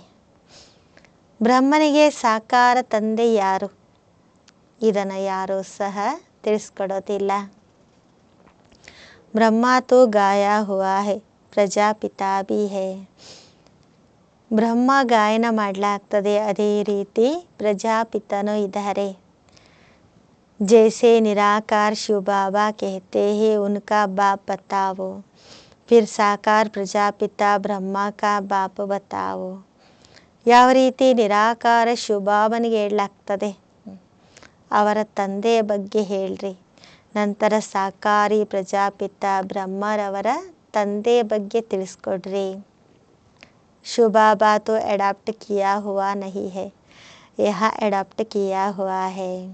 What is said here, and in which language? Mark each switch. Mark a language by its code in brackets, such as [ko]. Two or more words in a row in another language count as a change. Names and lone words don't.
[kn] ಬ್ರಹ್ಮನಿಗೆ ಸಾಕಾರ ತಂದೆ ಯಾರು, ಇದನ್ನು ಯಾರೂ ಸಹ ತಿಳಿಸ್ಕೊಡೋದಿಲ್ಲ. [hi] ब्रह्म तो गाया हुआ है, प्रजापिता भी है. [kn] ಬ್ರಹ್ಮ ಗಾಯನ ಮಾಡಲಾಗ್ತದೆ, ಅದೇ ರೀತಿ ಪ್ರಜಾಪಿತನೂ ಇದ್ದಾರೆ. [hi] जैसे निराकार शिव बाबा कहते हैं उनका बाप बताओ, फिर साकार प्रजापिता ब्रह्मा का बाप बताओ. [kn] ಯಾವ ರೀತಿ ನಿರಾಕಾರ ಶಿವಬಾಬನಿಗೆ ಹೇಳಲಾಗ್ತದೆ, ಅವರ ತಂದೆಯ ಬಗ್ಗೆ ಹೇಳ್ರಿ, ನಂತರ ಸಾಕಾರಿ ಪ್ರಜಾಪಿತ ಬ್ರಹ್ಮರವರ ತಂದೆಯ ಬಗ್ಗೆ ತಿಳಿಸ್ಕೊಡ್ರಿ. [hi] शिवबाबा तो अडॉप्ट किया हुआ नहीं है, यह अडॉप्ट किया हुआ है.